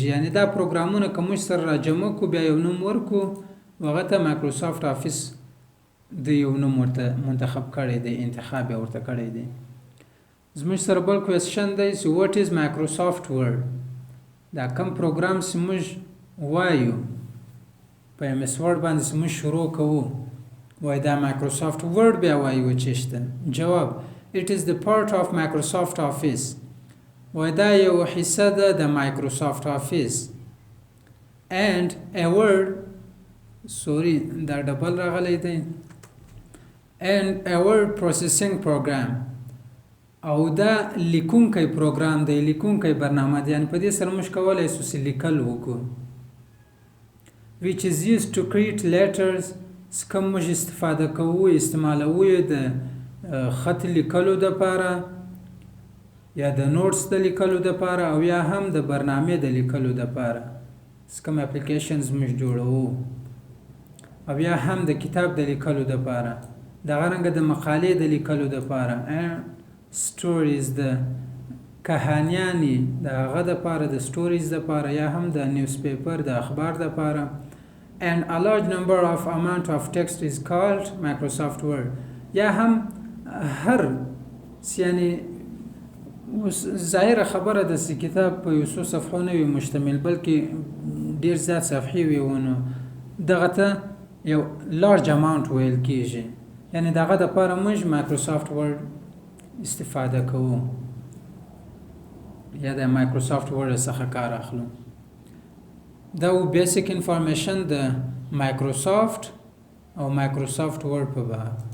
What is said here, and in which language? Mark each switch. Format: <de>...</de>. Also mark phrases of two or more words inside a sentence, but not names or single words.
<ps>یعنی دا پروګرامونه که موږ سره راجمع کړو، بیا یو نوم ورکو، هغه ته مایکروسافټ آفیس د یو نوم ورته منتخب کړی دی، انتخاب یې ورته کړی دی. زموږ سره بل کوېسچن دی چې</ps> <en>what is Microsoft Word؟</en> <ps>دا کم پروګرام چې موږ وایو په MS Word باندې چې موږ شروع کوو، وای دا مایکروسافټ ورډ بیا وایي و چې شته. جواب:</ps> <en>it is the part of Microsoft Office.</en> <ps>و دا یو حصه ده د Microsoft Office.</ps> <en>And a word</en> <ps>دا ډبل راغلی دی.</ps> <en>And a word processing program.</en> <ps>او دا لیکونکی پروګرام دی، لیکونکی برنامه دی، یعنی په دې سره موږ کولی شو چې لیکل وکړو.</ps> <en>which is used to create letters</en> <ps>څخه موږ استفاده کوو، استعمالوو یې د خط لیکلو دپاره یا د نوټس د لیکلو دپاره او یا هم د برنامې د لیکلو دپاره څه کوم اپلیکیشنز موږ جوړوو او یا هم د کتاب د لیکلو دپاره، دغه رنګه د مقالې د لیکلو دپاره stories د کهانیانې د هغه دپاره د stories دپاره یا هم د نیوزپیپر د اخبار دپاره.</ps> <en>And a large number of amount of text is called Microsoft Word.</en> <ps>یا هم هر یعنی ظاهره خبره د کتاب په یو څو صفحو نه وي مشتمل بلکې ډیر زیات صفحې وي ونو دغه ته یو</ps> <en>large amount</en> <ps>ویل کیږي، یعنی دغه دپاره موږ Microsoft Word استفاده کوو یا د Microsoft Word څخه کار اخلو. دا و</ps> <en>basic information</en> <ps>د Microsoft او Microsoft Word په باره.</ps>